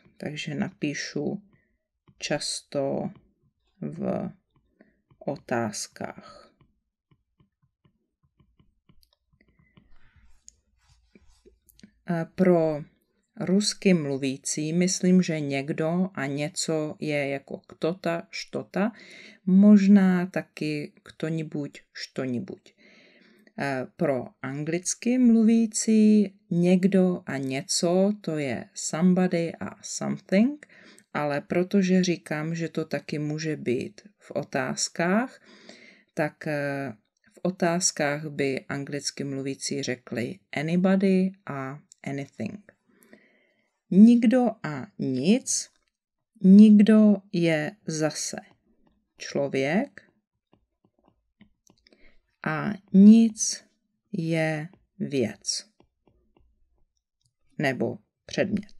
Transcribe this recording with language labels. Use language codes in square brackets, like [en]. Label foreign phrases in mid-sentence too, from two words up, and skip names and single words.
[cs] Takže napíšu často v otázkách. Pro rusky mluvící myslím, že někdo a něco je jako [ru] кто-то, что-то, [cs] možná taky [ru] кто-нибудь, что-нибудь. [cs] Pro anglicky mluvící někdo a něco to je somebody a something, ale protože říkám, že to taky může být v otázkách, tak v otázkách by anglicky mluvící řekli anybody a anything. Nikdo a nic. Nikdo je zase člověk a nic je věc nebo předmět.